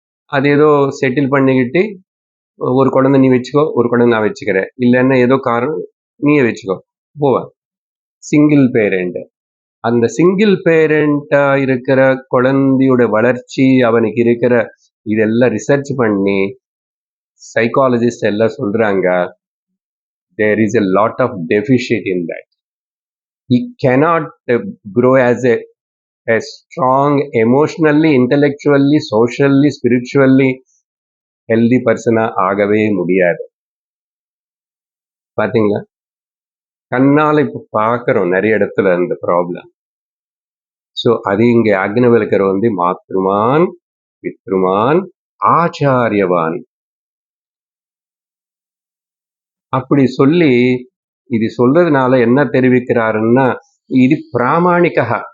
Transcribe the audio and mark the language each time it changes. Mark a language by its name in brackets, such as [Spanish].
[Tamil] அது ஏதோ செட்டில் பண்ணிக்கிட்டு ஒரு குழந்தை நீ வச்சுக்கோ, ஒரு குழந்தை நான் வச்சுக்கிறேன், இல்லைன்னா ஏதோ காரணம் நீயே வச்சுக்கோ போவ. Single parent. அந்த சிங்கிள் பேரண்டா இருக்கிற குழந்தையோட வளர்ச்சி, அவனுக்கு இருக்கிற இதெல்லாம் ரிசர்ச் பண்ணி சைக்காலஜிஸ்ட் எல்லாம் சொல்றாங்க, [English] there is a lot of deficit in that. He cannot grow as a strong, emotionally, intellectually, socially, spiritually healthy person [Tamil] ஆகவே முடியாது. பாத்தீங்களா? கண்ணால இப்ப பார்க்கிறோம் நிறைய இடத்துல அந்த ப்ராப்ளம். ஸோ அது இங்க யாக்ஞவல்கர் வந்து மாத்ருமான் பித்ருமான் ஆச்சாரியவான் அப்படி சொல்லி இது சொல்றதுனால என்ன தெரிவிக்கிறாருன்னா, இது பிராமணிகா.